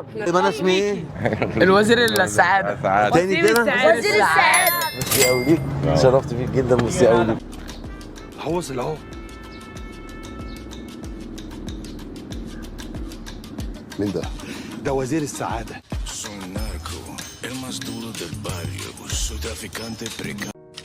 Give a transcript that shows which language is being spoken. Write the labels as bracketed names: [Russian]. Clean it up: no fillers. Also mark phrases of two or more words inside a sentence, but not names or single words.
[Arabic] يبقى انا اسمي ايه؟ الوزير السعادة. تاني كده. وزير السعادة. ميرسي قوي ليك، اتشرفت بيك جدا. ميرسي قوي ليك. حوصل اهو. مين ده؟ ده وزير السعادة. [Spanish] Soy narco, el más duro del barrio, soy traficante precario.